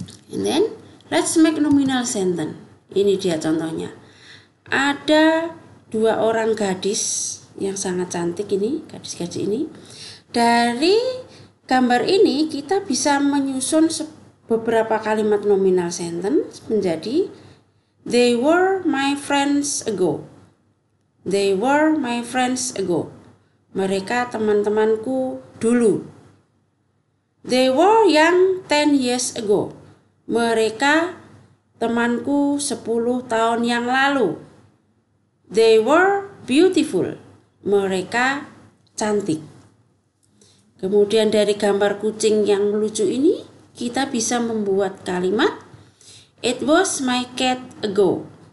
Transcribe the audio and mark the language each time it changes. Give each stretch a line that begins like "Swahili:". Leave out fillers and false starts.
English: And then let's make nominal sentence.
Indonesian: Ini dia contohnya. Ada 2 orang gadis yang sangat cantik ini, gadis-gadis ini. Dari gambar ini kita bisa menyusun beberapa kalimat nominal sentence menjadi
English: They were my friends ago. They were my friends ago.
Indonesian: Mereka teman-temanku dulu.
English: They were young 10 years ago.
Indonesian: Mereka temanku 10 tahun yang lalu.
English: They were beautiful.
Indonesian: Mereka cantik. Kemudian dari gambar kucing yang lucu ini, kita bisa membuat kalimat
English: It was my cat ago.